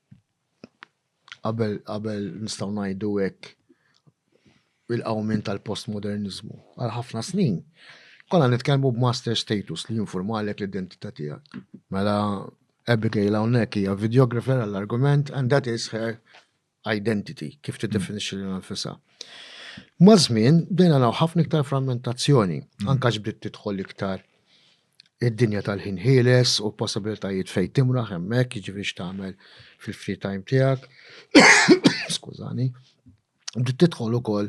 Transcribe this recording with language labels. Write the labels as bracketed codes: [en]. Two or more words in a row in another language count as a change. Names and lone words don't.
[mt] Qabel nistgħu ngħidu hekk il-qawmin tal-postmodernizmu. Għal ħafna snin. Konna nitkellmu b' [en] master status [mt] li jinformalek l-identità tiegħek. Mela Abigail hawnhekk hija videographer għall-argument [en] and that is her identity, [mt] kif tiddefinixxi lil nfisha. Ma' żmien bdejna naraw ħafna iktar frammentazzjoni, anke bdiet tidħol iktar id-dinja tal-ħin ħieles u possibilitajiet fejn timraħ hemmhekk, jiġifieri x'tagħmel fil- [en] free time [mt] tiegħek. Skużani. Bdiet tidħol ukoll